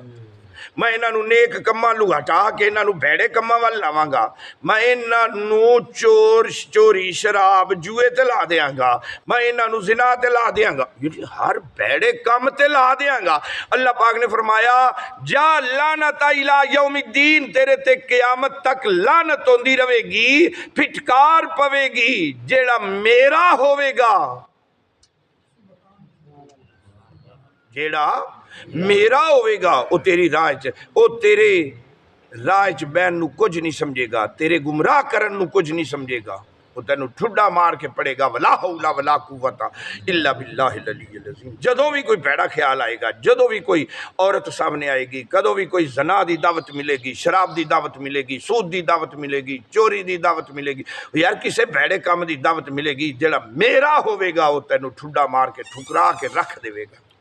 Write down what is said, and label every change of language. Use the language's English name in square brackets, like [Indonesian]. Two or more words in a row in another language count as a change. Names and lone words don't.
[Punjabi] میں اِنہاں نوں نیک کماں لُو ہٹا کے اِنہاں نوں بھیڑے کماں وال لاوانگا. میں اِنہاں نوں چور چوری شراب جوئے تے لا دینگا. میں اِنہاں نوں زنا تے لا دینگا. ہر بھیڑے کم تے لا دینگا. اللہ پاک نے فرمایا [Arabic] جا لعنة إلى يوم الدين, [Punjabi] تیرے تے قیامت تک لعنت ہوندی رہے گی، پھٹکار پویگی. جیہڑا میرا ہووے گا، جیہڑا میرا ہووے گا او تیری راہ چ، او تیرے راہ چ بین نوں کجھ نہیں سمجھے گا، تیرے گمراہ کرن نوں کجھ نہیں سمجھے گا. او تینوں ٹھڈا مار کے پڑے گا. [Arabic] ولا حول ولا قوة إلا بالله العلي العظيم. [Punjabi] جدوں وی کوئی بھیڑا خیال آئے گا، جدوں وی کوئی عورت سامنے آئے گی، کدوں وی کوئی زنا کی دعوت ملے گی، شراب کی دعوت ملے گی، سود کی دعوت ملے گی، چوری کی دعوت ملے گی، یار کسی بھیڑے کام کی دعوت ملے گی، جیہڑا میرا ہووے گا او تینوں ٹھڈا مار کے ٹھکرا کے رکھ دیوے گا.